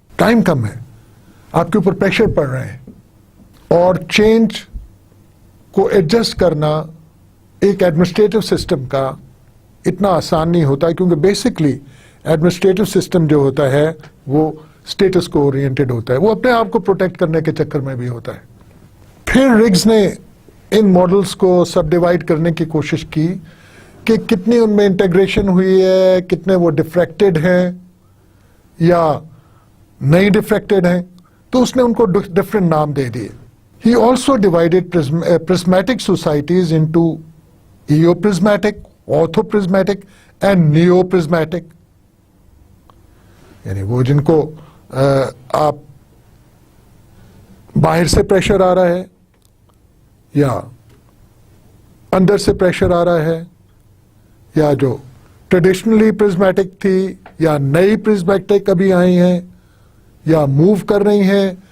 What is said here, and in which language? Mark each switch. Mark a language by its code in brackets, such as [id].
[ur] Time کم ہے, آپ کے اوپر پریشر پڑ رہے ہیں, اور چینج کو ایڈجسٹ کرنا ایک ایڈمنسٹریٹو سسٹم کا اتنا آسان نہیں ہوتا, کیونکہ بیسکلی ایڈمنسٹریٹو سسٹم جو ہوتا ہے وہ اسٹیٹس کو اورینٹڈ ہوتا ہے, وہ اپنے آپ کو پروٹیکٹ کرنے کے چکر میں بھی ہوتا ہے. پھر رگز نے ان ماڈلز کو سب ڈیوائڈ کرنے کی کوشش کی کہ کتنی ان میں انٹیگریشن ہوئی ہے, کتنے وہ ڈفریکٹڈ ہیں یا نہیں ڈفریکٹڈ ہیں, تو اس نے ان کو ڈفرینٹ نام دے دیے. [en] He also divided prismatic societies into eoprismatic, orthoprismatic and neoprismatic. [ur] یعنی وہ جن کو آپ باہر سے پریشر آ رہا ہے یا اندر سے پریشر آ رہا ہے, یا جو ٹریڈیشنلی پرزمیٹک تھی یا نئی پرزمیٹک ابھی آئی ہیں یا موو کر رہی ہیں